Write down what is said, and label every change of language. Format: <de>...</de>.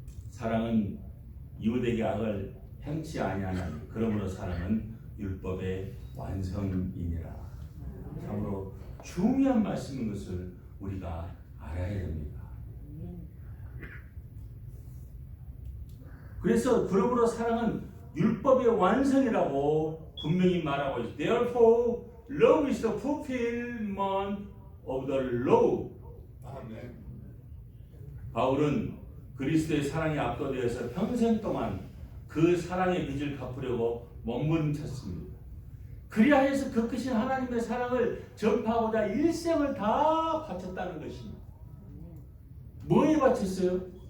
<ko>사랑은 이웃에게 악을 행치 아니하나니 그러므로 사랑은 율법의 완성이니라. 참으로 중요한 말씀인 것을 우리가 알아야 됩니다. 그래서 그러므로 사랑은 율법의 완성이라고 분명히 말하고 있어요.</ko> <en>Therefore, love is the fulfillment of the law.</en> <ko>아멘. 바울은 그리스도의 사랑에 압도되어서 평생 동안 그 사랑의 빚을 갚으려고 몸부림쳤습니다. 그리하여서 그 크신 하나님의 사랑을 전파하고자 일생을 다 바쳤다는 것입니다. 뭐에 바쳤어요?</ko>